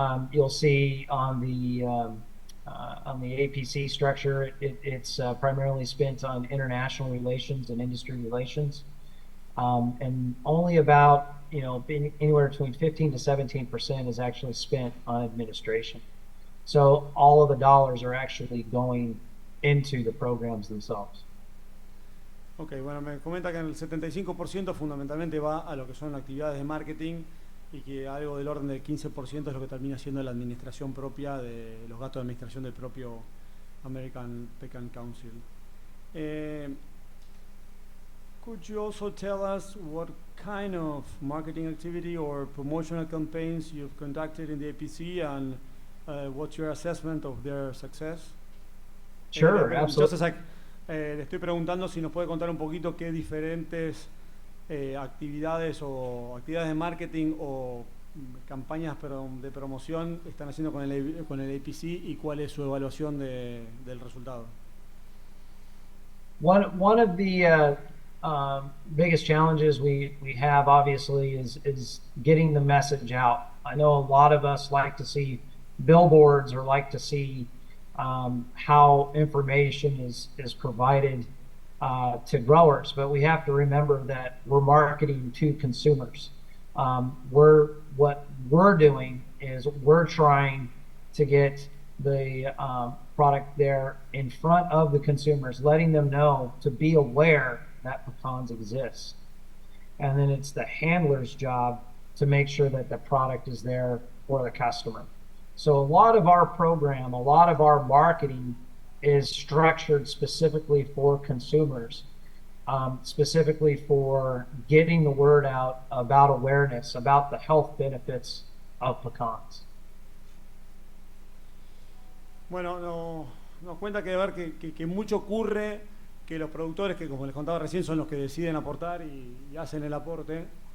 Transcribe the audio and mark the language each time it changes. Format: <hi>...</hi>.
<en>You'll see on the APC structure, it's primarily spent on international relations and industry relations. And only about, anywhere between 15 to 17% is actually spent on administration. So all of the dollars are actually going into the programs themselves.</en> <es>Ok, bueno, me comenta que el 75% fundamentalmente va a lo que son actividades de marketing y que algo del orden del 15% es lo que termina siendo la administración propia de los gastos de administración del propio American Pecan Council.</es> <en>Could you also tell us what kind of marketing activity or promotional campaigns you've conducted in the APC and what's your assessment of their success? Sure, absolutely.</en> <es>Entonces, le estoy preguntando si nos puede contar un poquito qué diferentes actividades de marketing o campañas de promoción están haciendo con el APC y cuál es su evaluación del resultado.</es> <en>One of the biggest challenges we have, obviously, is getting the message out. I know a lot of us like to see billboards or like to see how information is provided to growers, but we have to remember that we're marketing to consumers. What we're doing is we're trying to get the product there in front of the consumers, letting them know to be aware that pecans exist. And then it's the handler's job to make sure that the product is there for the customer. So a lot of our program, a lot of our marketing is structured specifically for consumers, specifically for getting the word out about awareness, about the health benefits of pecans.</en> <es>Bueno, nos cuenta que, ver que mucho ocurre, que los productores, que como les contaba recién, son los que deciden aportar y hacen el aporte,</es>